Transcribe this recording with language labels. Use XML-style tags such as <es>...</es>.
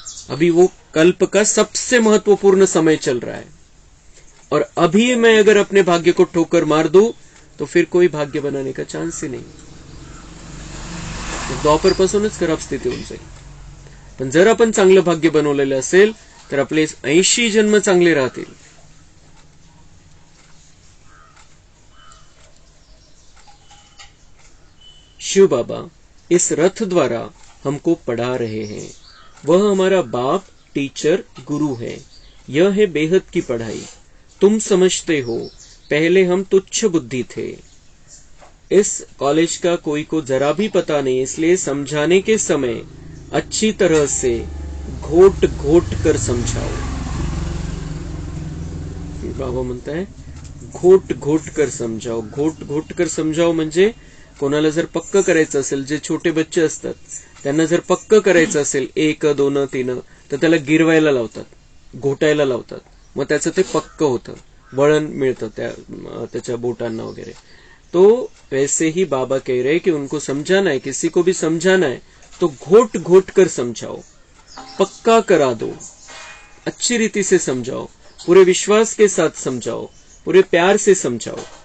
<hi>अभी वो कल्प का सबसे महत्वपूर्ण समय चल रहा है और अभी मैं अगर अपने भाग्य को ठोकर मार दूं तो फिर कोई भाग्य बनाने का चान्स ही नाही.</hi> <mr>द्वापर पासूनच खराब स्थिती होऊन जाईल. पण जर आपण चांगलं भाग्य बनवलेलं असेल तर आपले 80 जन्म चांगले राहतील.</mr> <hi>शिव बाबा इस रथ द्वारा हमको पढ़ा रहे हैं. वह हमारा बाप, टीचर, गुरु है. यह है बेहद की पढ़ाई. तुम समझते हो पहले हम तुच्छ बुद्धि थे. इस कॉलेज का कोई को जरा भी पता नहीं, इसलिए समझाने के समय अच्छी तरह से घोट घोट कर समझाओ. बाबा म्हणता है घोट घोट कर समजाओ. घोट घोट कर समजाओ</hi> <mr>म्हणजे कोणाला जर पक्क करायचं असेल, जे छोटे बच्चे असतात त्यांना जर पक्क करायचं असेल 1, 2, 3 तर त्याला गिरवायला लावतात, घोटायला लावतात. मग त्याचं ते पक्क होतं, वळण मिळतं त्याच्या बोटांना वगैरे.</mr> <hi>तो वैसे ही बाबा कह रहे कि उनको समझाना है, किसी को भी समझाना है तो घोट घोट कर समझाओ, पक्का करा दो, अच्छी रीति से समझाओ, पूरे विश्वास के साथ समझाओ, पूरे प्यार से समझाओ.</hi>